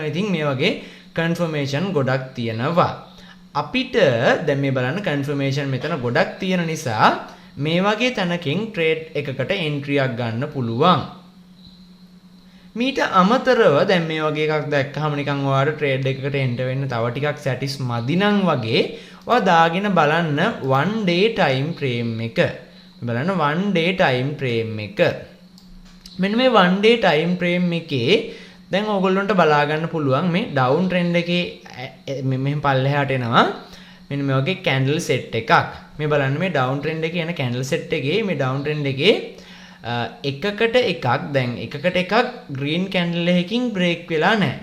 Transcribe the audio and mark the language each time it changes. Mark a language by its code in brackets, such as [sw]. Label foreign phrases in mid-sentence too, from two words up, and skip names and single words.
[si] ඉතින් මේ වගේ confirmation ගොඩක් තියෙනවා. අපිට දැන් මේ බලන්න confirmation මෙතන ගොඩක් තියෙන නිසා මේ වගේ තැනකින් trade එකකට entry එකක් ගන්න පුළුවන්. මීට අමතරව දැන් මේ වගේ එකක් දැක්කහම නිකන් ඔයාලට ට්‍රේඩ් එකකට එන්ටර් වෙන්න තව ටිකක් සැටිස් මදි නම් වගේ ඔයා දාගෙන බලන්න [en] 1 day time frame [si] එක. බලන්න [en] 1 day time frame [si] එක. මෙන්න මේ [en] 1 day time frame [si] එකේ දැන් ඕගොල්ලන්ට බලා ගන්න පුළුවන් මේ [en] down trend [si] එකේ මෙහෙම පල්ලෙහාට එනවා. මෙන්න මේ වගේ [en] candle set [si] එකක්. මේ බලන්න මේ [en] down trend [si] එකේ යන [en] candle set [si] එකේ මේ [en] down trend [si] එකේ එකකට එකක් දැන් එකකට එකක් [en] green candle [si] එකකින් break වෙලා නැහැ.